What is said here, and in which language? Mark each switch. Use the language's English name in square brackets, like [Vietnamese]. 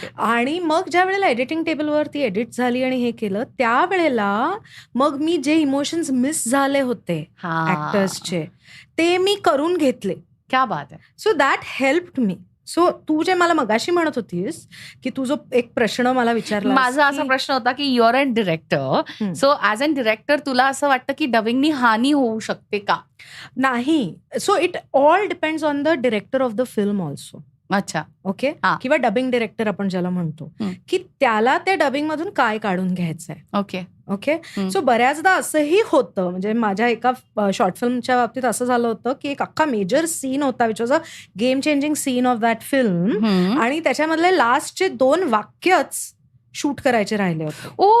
[Marathi] आणि मग ज्या वेळेला एडिटिंग टेबलवर ती एडिट झाली आणि हे केलं, त्यावेळेला मग मी जे इमोशन्स मिस झाले होते ऍक्टर्सचे, ते मी करून घेतले. [Hindi] क्या बात [Marathi] आहे. [English] So that helped me. [Marathi] So तू जे मला मगाशी म्हणत होतीस की तू जो एक प्रश्न मला विचारला, माझा असा प्रश्न होता की [English] your an director, so as an director [Marathi] तुला असं वाटतं की डबिंगनी हानी होऊ शकते का? नाही. [English] So it all depends on the director of the film also. [Hindi] अच्छा. [English] Okay. [Marathi] किंवा डबिंग डिरेक्टर आपण ज्याला म्हणतो, की त्याला त्या डबिंग मधून काय काढून घ्यायचंय. [English] Okay. [Marathi] सो बऱ्याचदा असंही होतं, म्हणजे माझ्या एका शॉर्ट फिल्मच्या बाबतीत असं झालं होतं की एक अख्खा मेजर सीन होता, [English] which was a game changing scene of that film, [Marathi] आणि त्याच्यामधले लास्टचे 2 वाक्यच शूट करायचे राहिले होते.